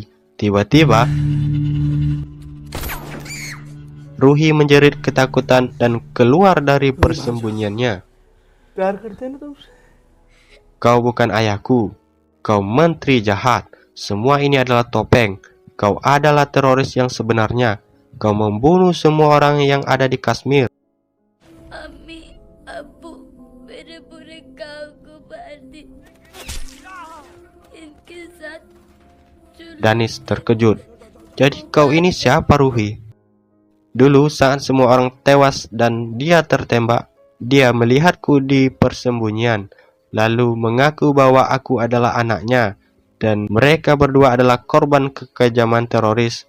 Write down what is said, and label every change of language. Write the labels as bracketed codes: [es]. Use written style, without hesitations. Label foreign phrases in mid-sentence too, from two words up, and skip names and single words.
[id] Tiba-tiba, Ruhi menjerit ketakutan dan keluar dari persembunyiannya. Kau bukan ayahku. Kau menteri jahat. Semua ini adalah topeng. Kau adalah teroris yang sebenarnya. Kau membunuh semua orang yang ada di Kashmir. [hi] अम्मी अब्बू मेरे बुरे गांव को मार दी इनके साथ [id] Danis terkejut. Jadi kau ini siapa, Ruhi? Dulu saat semua orang tewas dan dia tertembak, dia melihatku di persembunyian, lalu mengaku bahwa aku adalah anaknya, dan mereka berdua adalah korban kekejaman teroris.